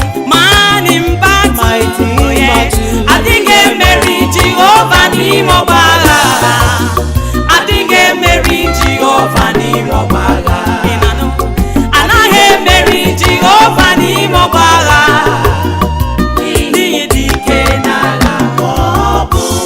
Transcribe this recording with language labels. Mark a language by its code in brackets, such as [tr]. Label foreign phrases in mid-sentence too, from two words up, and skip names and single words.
[en] Man in battle, Mighty in oh yes. battle. [ig] Adịghị emeri Jehova n'ime ọgbọ agha. Adịghị emeri Jehova n'ime ọgbọ agha. Ị na-anụ? Anaghị emeri Jehova n'ime ọgbọ agha. N'ihi dị ike n'agha ka ọ bụ.